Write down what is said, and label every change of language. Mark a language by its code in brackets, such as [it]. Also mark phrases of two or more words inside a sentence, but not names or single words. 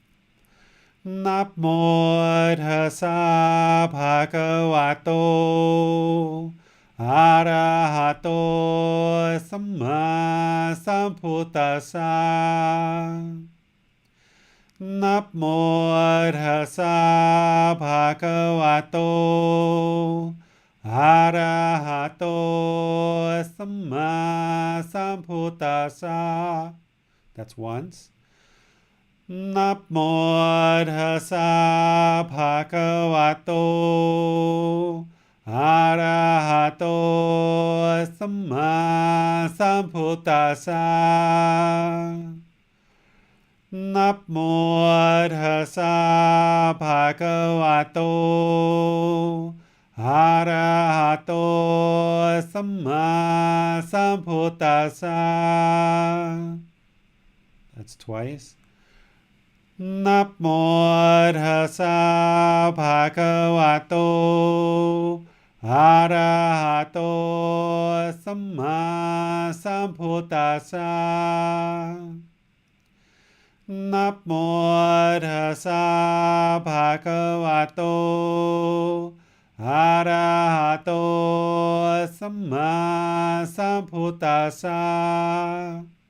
[pi] Namo tassa bhagavato arahato samma sambuddhassa. Namo tassa bhagavato arahato samma sambuddhassa. [en] That's once. [pi] Namo tassa bhagavato arahato samma sambuddhassa. Namo tassa bhagavato arahato samma sambuddhassa. [en] That's twice. [pi] Namo tassa bhagavato arahato samma sambuddhassa. Namo tassa bhagavato arahato samma sambuddhassa.